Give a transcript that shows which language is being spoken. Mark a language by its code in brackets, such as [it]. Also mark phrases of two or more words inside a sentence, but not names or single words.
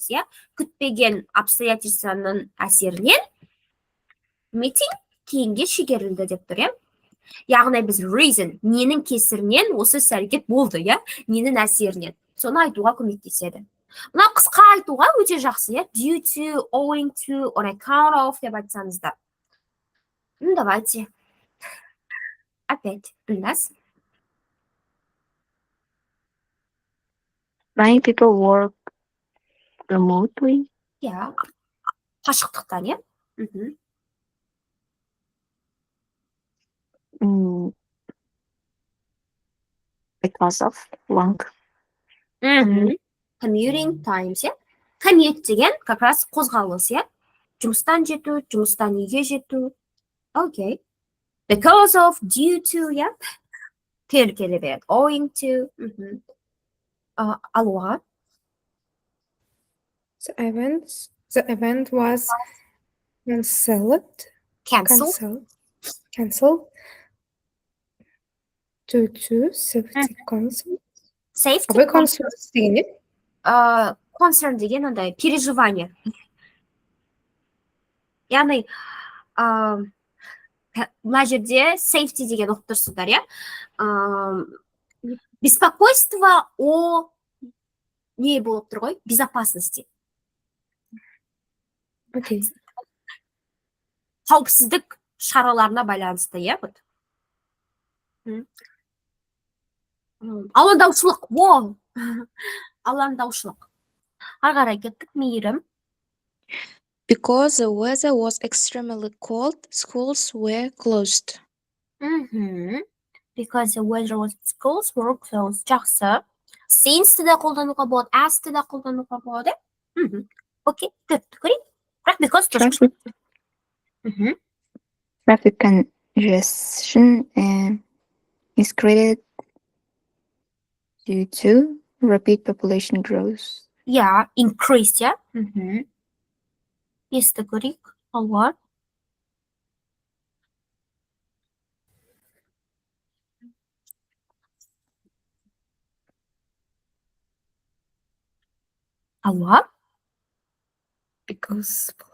[en] Yeah, [kk] күтпеген обстоятельствоның әсерінен meeting кейінге шегерілді деп тұр, иә. Яғни біз reason, ненің кесірінен осы іс-әрекет болды, иә, ненің әсерінен. Соны айтуға көмектеседі. Мына қысқа айтуға өте жақсы, иә. [en] Due to, owing to, on account of [kk] деп айтсаңыздар. [ru] Давайте. Опять, Гүлназ. [en] Many people work remotely. Yeah. [kk] Қашықтықтан, иә. [en] Because of long Commuting times, [kk] иә. Commute деген [ru] как раз [kk] қозғалыс, иә. Жұмыстан жету, жұмыстан үйге жету. [en] Okay. Because of, due to, yeah. [kk] Келе береді. [en] Owing to. Алуға. The event was cancelled due to safety concerns. Safety [kk] Абай concerns деген не? Concern деген андай переживание. Яғни мына жерде safety деген оқып тұрсыздар, иә. [ru] Беспокойство о [kk] не болып тұр ғой? Безопасности. Окей. Қауіпсіздік шараларына байланысты, иә, вот. Алаңдаушылық, алаңдаушылық. Ары қарай кеттік, мейірім. [en] Because the weather was extremely cold, schools were closed. Because the weather was schools were closed. [kk] Жақсы. Since де қолдануға болады, as де қолдануға болады. Окей, төртті көрейік. Бірақ because [en] traffic congestion is created due to rapid population growth. Yeah, increased, yeah. [kk] Есті көрейік. Алуар. Алуар. [en] Because